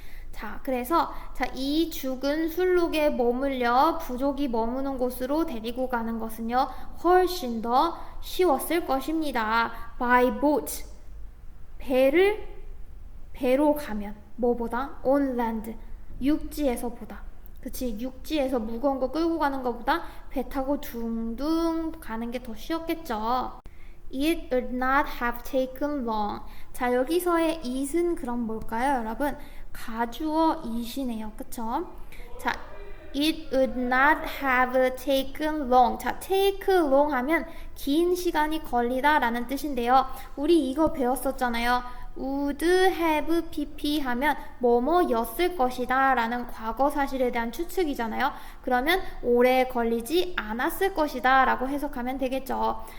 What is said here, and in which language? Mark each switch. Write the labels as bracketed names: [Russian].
[Korean] 자, 그래서 자, 이 죽은 술록에 머물려 부족이 머무는 곳으로 데리고 가는 것은요, 훨씬 더 쉬웠을 것입니다. [English] By boat. [Korean] 배로 가면 뭐보다? [English] on land. [Korean] 육지에서 보다. 그치? 육지에서 무거운 거 끌고 가는 것보다 배 타고 둥둥 가는 게 더 쉬웠겠죠. [English] It would not have taken long. [Korean] 자, 여기서의 it은 그럼 뭘까요, 여러분? 가주어 it이네요. 그쵸? [English] 자, it would not have taken long. [Korean] 자, take long 하면 긴 시간이 걸리다 라는 뜻인데요. 우리 이거 배웠었잖아요. would have pp 하면 뭐뭐였을 것이다 라는 과거 사실에 대한 추측이잖아요. 그러면 오래 걸리지 않았을 것이다 라고 해석하면 되겠죠.